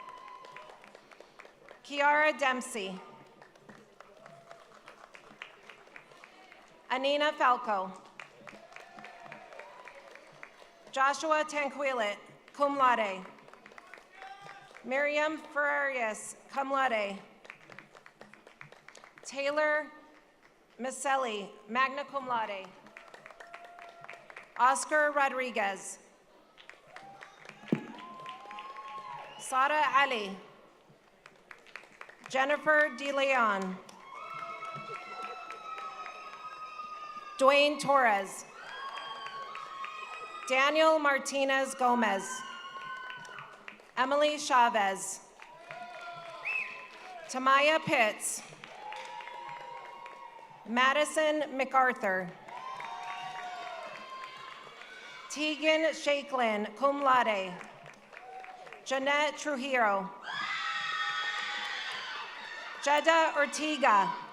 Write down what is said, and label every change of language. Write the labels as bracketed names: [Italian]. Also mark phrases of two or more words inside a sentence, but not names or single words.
[English] Kiara Dempsey. Anina Falco. Joshua Tanquilit, [Latin] cum laude. [English] Miriam Farias, [Latin] cum laude. [English] Taylor Maselli, [Latin] magna cum laude. [English] Oscar Rodriguez. Sara Ali. Jennifer DeLeon. Dwayne Torres. Daniel Martinez Gomez. Emily Chavez. Tamaya Pitts. Madison MacArthur. Tegan Shakelin, [Latin] cum laude. [English] Jeanette Trujillo. Jeda Ortega.